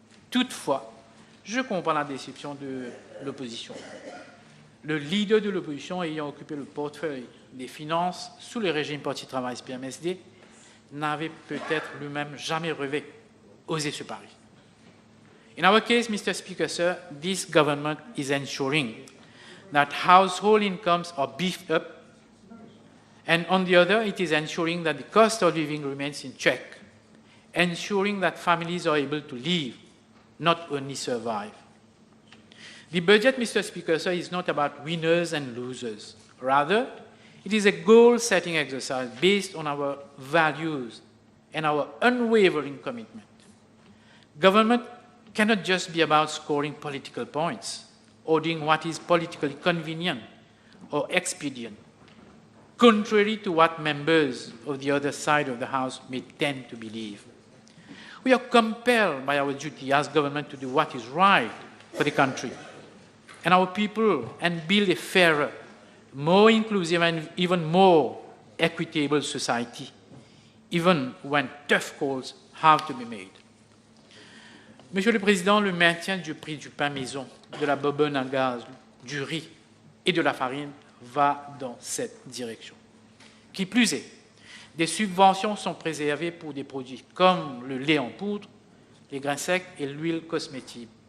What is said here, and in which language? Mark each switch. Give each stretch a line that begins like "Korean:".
French: Toutefois, je comprends la déception de l'opposition. Le leader de l'opposition ayant occupé le portefeuille des finances sous le régime Parti-Travail SPMSD n'avait peut-être lui-même jamais rêvé oser ce pari.
English: In our case, Mr. Speaker, sir, this government is ensuring that household incomes are beefed up, and on the other, it is ensuring that the cost of living remains in check, ensuring that families are able to live, not only survive. The budget, Mr. Speaker, sir, is not about winners and losers. Rather, it is a goal-setting exercise based on our values and our unwavering commitment. Government cannot just be about scoring political points or doing what is politically convenient or expedient, contrary to what members of the other side of the House may tend to believe. We are compelled by our duty as government to do what is right for the country and our people and build a fairer, more inclusive and even more equitable society, even when tough calls have to be made.
French: Monsieur le Président, le maintien du prix du pain maison, de la bobonne à gaz, du riz et de la farine va dans cette direction. Qui plus est, des subventions sont préservées pour des produits comme le lait en poudre, les grains secs et l'huile cosmétique.